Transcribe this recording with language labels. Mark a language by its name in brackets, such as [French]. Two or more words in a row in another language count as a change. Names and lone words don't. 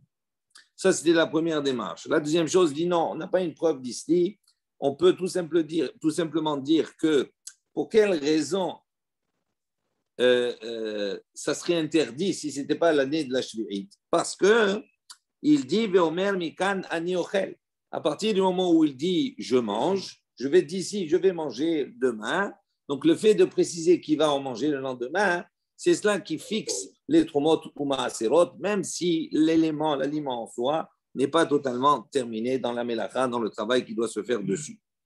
[French] Ça, c'était la première démarche. La deuxième chose dit non, on n'a pas une preuve d'ici. On peut tout simplement dire que pour quelle raison ça serait interdit si ce n'était pas l'année de la Shvi'it. Parce qu'il dit [Hebrew] ואומר מכאן אני אוכל. [French] À partir du moment où il dit je mange, je vais manger demain. Donc le fait de préciser qu'il va en manger le lendemain, c'est cela qui fixe les Trumot ou Maaserot, même si l'aliment en soi n'est pas totalement terminé dans la Melacha, dans le travail qui doit se faire dessus.